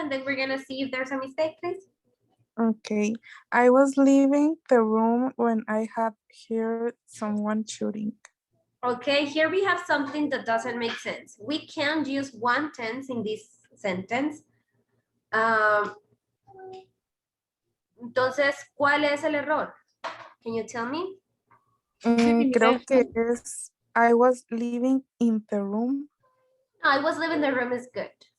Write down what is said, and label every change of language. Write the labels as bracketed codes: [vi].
[en] And then we're gonna see if there's a mistake, please. Okay. I was leaving the room when I had heard someone shooting. Okay, here we have something that doesn't make sense. We can't use one tense in this sentence. [es] Entonces, ¿cuál es el error? [en] Can you tell me? [es] Creo que es [en] I was living in the room. No, I was leaving the room is good.